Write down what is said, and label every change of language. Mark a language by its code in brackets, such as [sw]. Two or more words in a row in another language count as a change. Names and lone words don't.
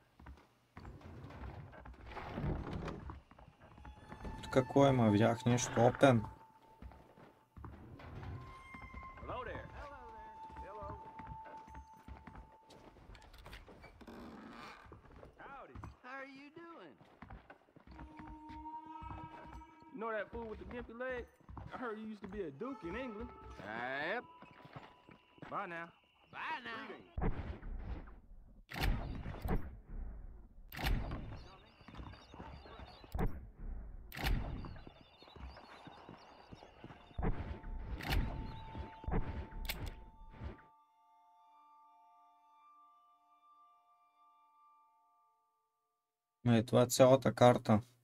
[bg] Какво има? Видях нещо опен. [en] Hello there. Hello. Howdy. How are you doing? You know that fool with the gimpy leg? I heard you used to be a duke in England. Yep. Bye now. Bye now. [bg] Това е цялата карта.